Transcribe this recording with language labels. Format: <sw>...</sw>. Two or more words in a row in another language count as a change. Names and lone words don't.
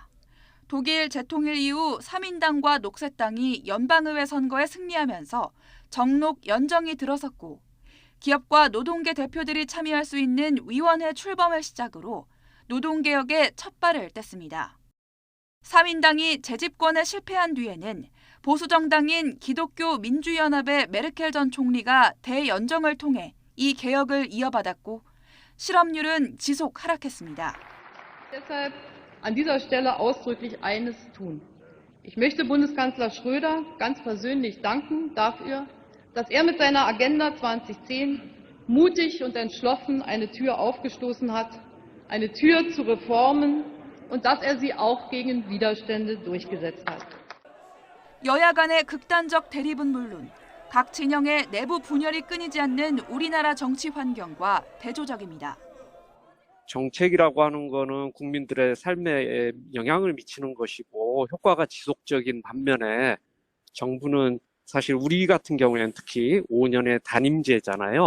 <ko>독일 재통일 이후 3인당과 녹색당이 연방의회 선거에 승리하면서 정록 연정이 들어섰고 기업과 노동계 대표들이 참여할 수 있는 위원회 출범을 시작으로 노동개혁의 첫 발을 뗐습니다. 3인당이 재집권에 실패한 뒤에는 보수정당인 기독교 민주연합의 메르켈 전 총리가 대연정을 통해 이 개혁을 이어받았고 실업률은 지속 하락했습니다.</ko> <de>Deshalb an dieser Stelle ausdrücklich eines tun. Ich möchte Bundeskanzler Schröder ganz persönlich danken dafür, dass er mit seiner Agenda 2010 mutig und entschlossen eine Tür aufgestoßen hat, eine Tür zu Reformen und dass er sie auch gegen Widerstände durchgesetzt hat.</de> <ko>여야 간의 극단적 대립은 물론 각 진영의 내부 분열이 끊이지 않는 우리나라 정치 환경과 대조적입니다. 정책이라고 하는 거는 국민들의 삶에 영향을 미치는 것이고 효과가 지속적인 반면에 정부는 사실 우리 같은 경우에는 특히 5년의 단임제잖아요.</ko>